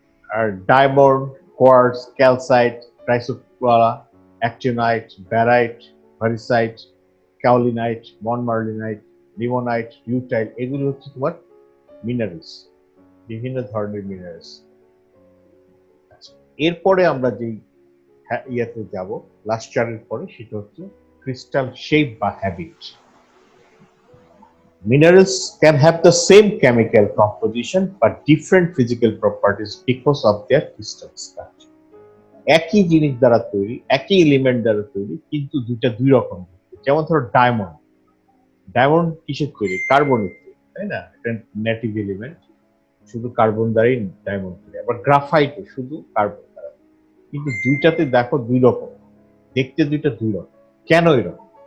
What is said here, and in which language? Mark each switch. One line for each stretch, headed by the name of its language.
Bangla: আর diamond, quartz, calcite, ক্রাইসোপ্লারা, actinide, ব্যারাইট, ভারিসাইট, কাওলিনাইট, মনমার্লিনাইট, limonite, রিউটাইল, এগুলো হচ্ছে তোমার মিনারেলস, বিভিন্ন ধরনের মিনারেলস। এরপরে আমরা যেই ইয়াতে যাব লাস্টারের পরে, সেটা হচ্ছে ক্রিস্টাল শেপ বা habit.
English: Minerals can have the same chemical composition but different physical properties because of their crystal structure.
Bangla: একই জিনিস দ্বারা তৈরি, একই এলিমেন্ট দ্বারা তৈরি, কিন্তু দুইটা দুই রকম। যেমন ধরো ডায়মন্ড, ডায়মন্ড কিসের তৈরি? কার্বনের তৈরি, তাই না? এটা নেটিভ এলিমেন্ট, শুধু কার্বন দ্বারাই ডায়মন্ড তৈরি। আবার গ্রাফাইট শুধু কার্বন দ্বারা, কিন্তু দুইটাতে দেখো দুই রকম দেখতে, দুইটা দুই রকম। কেন এরকম?